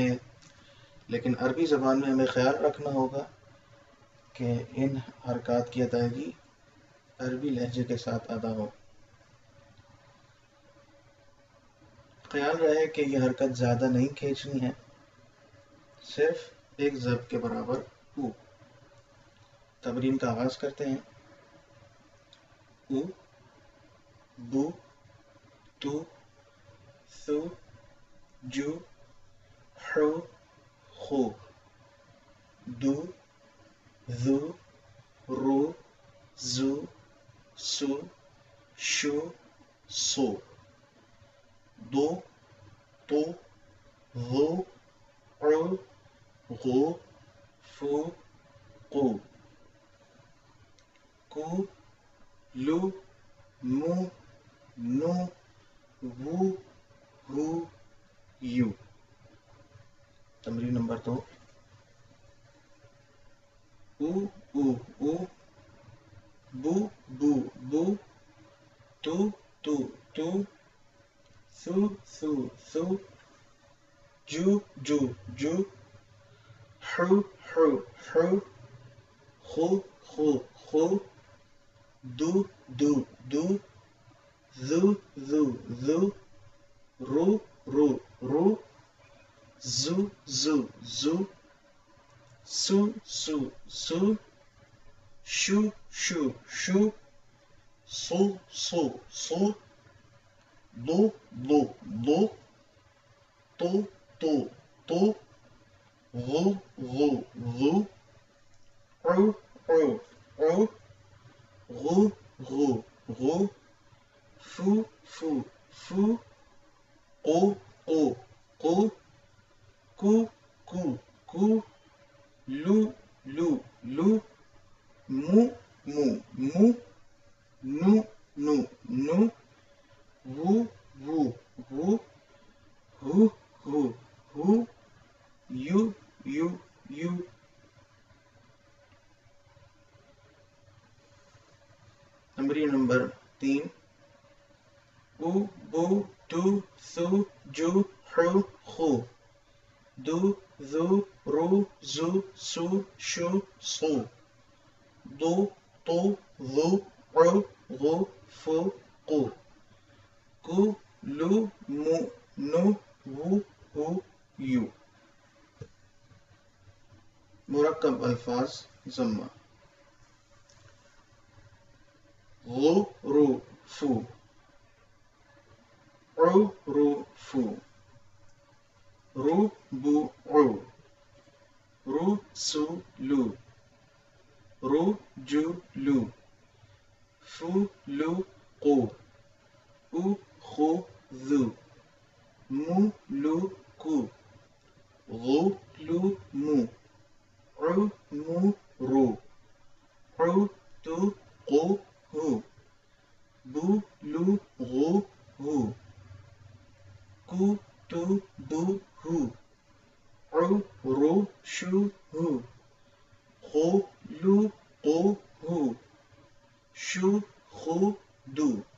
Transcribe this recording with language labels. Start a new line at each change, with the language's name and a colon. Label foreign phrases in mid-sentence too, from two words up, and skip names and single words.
Hindi: लेकिन अरबी ज़बान में हमें ख्याल रखना होगा कि इन हरकत की अदायगी अरबी लहजे के साथ अदा हो। ख्याल रहे कि यह हरकत ज़्यादा नहीं खींचनी है, सिर्फ एक ज़ब के बराबर उ। तमरीन का आगाज़ करते हैं। उ, बू, तू, सु, जू, हु, खु, दू, ज़ू, रू, ज़ू, सु, शु, सु, दो, तो, वो, उ, गु, फु, कु, कु, लु, मु, नु, वु, हु, यू। तमरीन नंबर 2। उ, उ, उ, बू, बू, बू, तू, तू, तू, सु, सु, सु, जू, जू, जू, हु, हु, हु, खु, खु, खु, दू, दू, दू, ज़ू, ज़ू, ज़ू, रू, रू, रू, ज़ू, ज़ू, ज़ू, सु, सु, सु, शु, शु, शु, सु, सु, सु, दो, दो, दो, तो, तो, तो, वो, वो, वो, उ, उ, उ, गु, गु, गु, फु, फु, फु, को, को, को, कु, कु, कु, लु, लु, लु, मु, मु, मु, नु, नु, नु, वु, वु, वु, हु, हु, हु, यू, यू, यू। तमरीन नंबर 3। उ, बू, तू, सु, जू, हु, खु, दू, ज़ू, रू, ज़ू, सु, शु, सु, दो, तो, वो, उ, गु, फु, कु, कु, लु, मु, नु, वु, हु, यू। मुरक्कब अल्फाज ज़म्मा। गु, रु, फु, उ, रु, फु, रू, बू, उ, रू, सु, लु, रू, जू, लु, फु, लु, कु, उ, खु, ज़ू, मु, लु, कु, गु, लु, मु, उ, मु, रू, उ, तु, कु, हु, बू, लु, गु, हु, कु, तु, बु, हु, उ, रू, शु, हु, खु, लु, कु, हु, शु, खु, दु।